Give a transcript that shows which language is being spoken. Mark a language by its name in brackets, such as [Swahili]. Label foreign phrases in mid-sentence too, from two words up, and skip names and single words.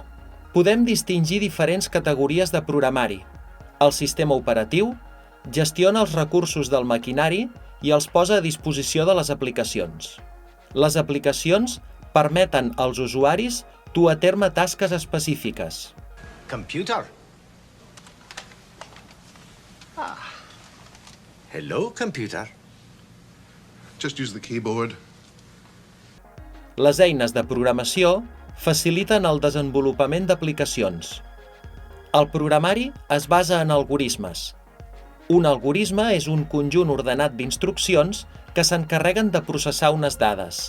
[Catalan] Podem distingir diferents categories de programari. El sistema operatiu gestiona els recursos del maquinari i els posa a disposició de les aplicacions. Les aplicacions permeten als usuaris dur a terme tasques específiques. [English] Computer. Hello, computer. Just use the keyboard. [Catalan] Les eines de programació faciliten el desenvolupament d'aplicacions. El programari es basa en algorismes. Un algorisme és un conjunt ordenat d'instruccions que s'encarreguen de processar unes dades.